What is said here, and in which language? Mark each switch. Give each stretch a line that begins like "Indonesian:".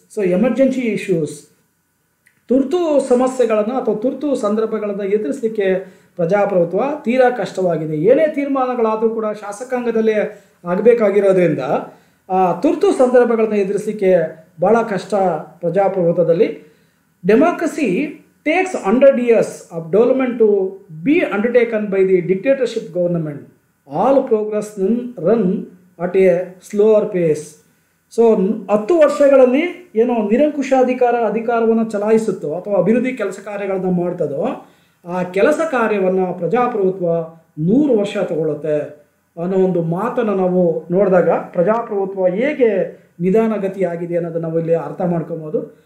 Kannada: So
English: emergency issues,
Kannada: ತುರ್ತು ಸಮಸ್ಯೆಗಳನ್ನು ಅಥವಾ ತುರ್ತು ಸಂದರ್ಭಗಳನ್ನು ಎದುರಿಸಲಿಕ್ಕೆ ಪ್ರಜಾಪ್ರಭುತ್ವ ತೀರಾ ಕಷ್ಟವಾಗಿದೆ. ಏನೇ ತೀರ್ಮಾನಗಳಾದರೂ ಕೂಡ ಶಾಸಕಾಂಗದಲ್ಲೇ ಆಗಬೇಕಾಗಿರೋದ್ರಿಂದ ತುರ್ತು ಸಂದರ್ಭಗಳನ್ನು ಎದುರಿಸಲಿಕ್ಕೆ ಭಾಳ ಕಷ್ಟ ಪ್ರಜಾಪ್ರಭುತ್ವದಲ್ಲಿ.
English: Democracy takes 100 years of development to be undertaken by the dictatorship government. All progress run at a slower pace.
Kannada: So 10 ವರ್ಷಗಳಲ್ಲಿ ಏನೋ ನಿರಂಕುಶ ಅಧಿಕಾರವನ್ನು ಚಲಾಯಿಸುತ್ತೋ ಅಥವಾ ಅಭಿವೃದ್ಧಿ ಕೆಲಸ ಕಾರ್ಯಗಳನ್ನು ಮಾಡ್ತದೋ ಆ ಕೆಲಸ ಕಾರ್ಯವನ್ನು ಪ್ರಜಾಪ್ರಭುತ್ವ 100 ವರ್ಷ ತಗೊಳ್ಳುತ್ತೆ ಅನ್ನೋ ಒಂದು ಮಾತನ್ನು ನಾವು ನೋಡಿದಾಗ ಪ್ರಜಾಪ್ರಭುತ್ವ ಹೇಗೆ ನಿಧಾನಗತಿಯಾಗಿದೆ ಅನ್ನೋದನ್ನು ನಾವು ಇಲ್ಲಿ ಅರ್ಥ ಮಾಡ್ಕೊಬೋದು.